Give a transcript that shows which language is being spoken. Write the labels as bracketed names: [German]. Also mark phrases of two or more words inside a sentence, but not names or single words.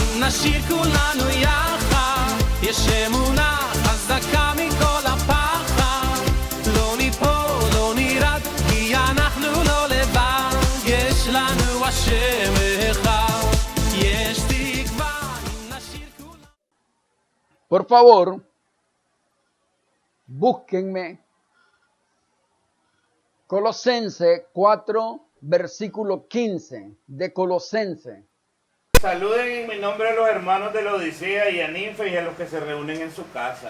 [Hebrew] נשיר כולנו יחד, יש אמונה חזקה מכל הפחד, לא ניפול, לא נרד, כי אנחנו לא לבד, יש לנו השם אחד, יש תקווה אם נשיר כולנו. [Spanish] Por favor, búsquenme Colosenses 4, versículo 15 de Colosenses. Saluden en mi nombre a los hermanos de la Odisea y a Ninfa y a los que se reúnen en su casa.